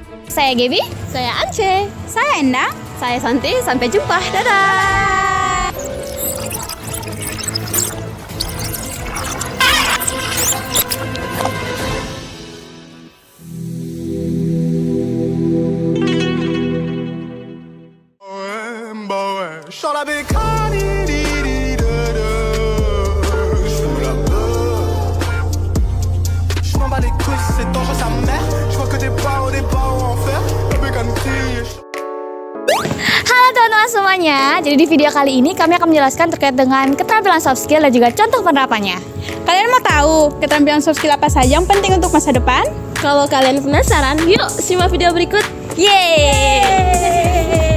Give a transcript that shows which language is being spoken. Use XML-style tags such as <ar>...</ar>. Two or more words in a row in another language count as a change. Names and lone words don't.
<id>Saya Gaby. Saya Ance. Saya Endang. Saya Santi. Sampai jumpa. Dadah.</id> <fr>Sur la bécane, je me la veux. Je m'en bats les couilles, c'est dangereux sa mère. Je vois que des barreaux en fer. La bécane crie.</fr> <id>Halo teman-teman semuanya. Jadi di video kali ini kami akan menjelaskan terkait dengan keterampilan</id> <en>soft skill</en> <id>dan juga contoh penerapannya. Kalian mau tahu keterampilan</id> <en>soft skill</en> <id>apa saja yang penting untuk masa depan? Kalau kalian penasaran, yuk simak video berikut. Yeay!</id>